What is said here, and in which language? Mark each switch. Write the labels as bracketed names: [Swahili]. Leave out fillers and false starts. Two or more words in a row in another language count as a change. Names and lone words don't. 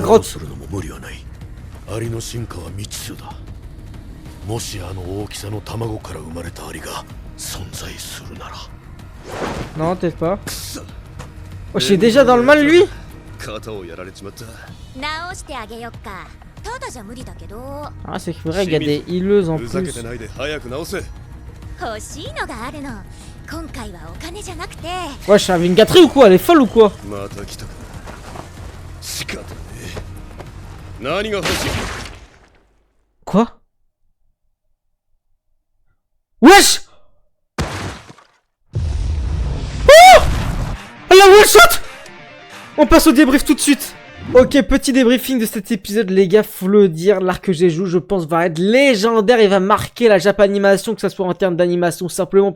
[Japanese] どう [French] grotte. [Japanese] するのも無理はない。アリの進化は未知数だ。もしあの大きさの卵から生まれたアリが存在するなら。 [French] Non, peut-être pas. Oh, je suis déjà dans le mal, lui. [Japanese] 肩をやられちまった。直してあげよっか。ただじゃ無理だけど [French] Ah, c'est vrai qu'il y a des healeuses en [Japanese] ふざけ [French] plus. [Japanese] てないで早く直せ。欲しいのがあるの。今回はお金じゃなくて [French] Ouais, je suis une gâterie ou quoi? Elle est folle ou quoi? [Japanese] また来たか。仕方ねえ。何が欲しい？ [French] Quoi? Wesh! Oh! Elle a [English] one shot! [French] On passe au débrief tout de suite. Ok, petit débriefing de cet épisode, les gars, faut le dire, l'arc que j'ai joué, je pense, va être légendaire et va marquer la Japanimation, que ça soit en termes d'animation, simplement